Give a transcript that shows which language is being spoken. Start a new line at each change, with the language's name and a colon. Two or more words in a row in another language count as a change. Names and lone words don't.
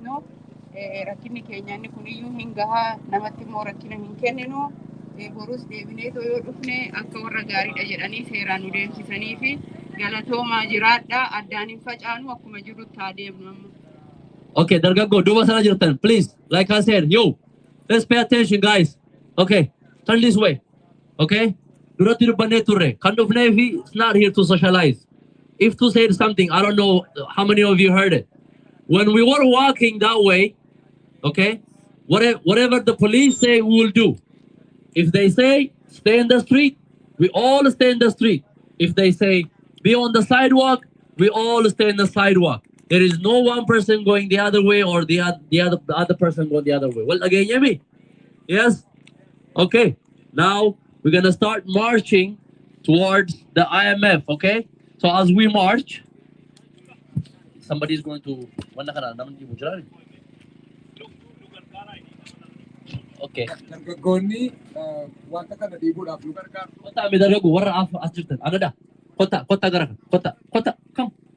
Oromo: Rakkinni keenya inni kuniyyuu hin gahaa namatti immoo rakkina hin kenninu. borus deebineetoo yoo dhufne akka warra gaariidha jedhanii seeraan nu deemsisanii fi galatoomaa jiraadha addaan hin facaanu akkuma jirutti haa deemnu amma.
English: Okay, Dargago,
Oromo: do sana jirtan,
English: please. Like I said, yo, let's pay attention, guys. Okay, turn this way.
Oromo: Okay? Durati dubbanne turre. Kan dhufneefi
English: it's not here to socialize. If to say something, I don't know how many of you heard it. When we were walking that way, okay, whatever the police say, we will do. If they say stay in the street, we all stay in the street. If they say be on the sidewalk, we all stay in the sidewalk. There is no one person going the other way or the other person going the other way. Well, again, Yemi? Yes? Okay. Now we're gonna start marching towards the IMF, okay? So as we march, somebody's going to okay.
Oromo: Dargaggoonni wanta kana dhiibuudhaaf nu gargaaru. Kota mi dargagu warra as jirtan. Agada. Kota gara. Kota. Come.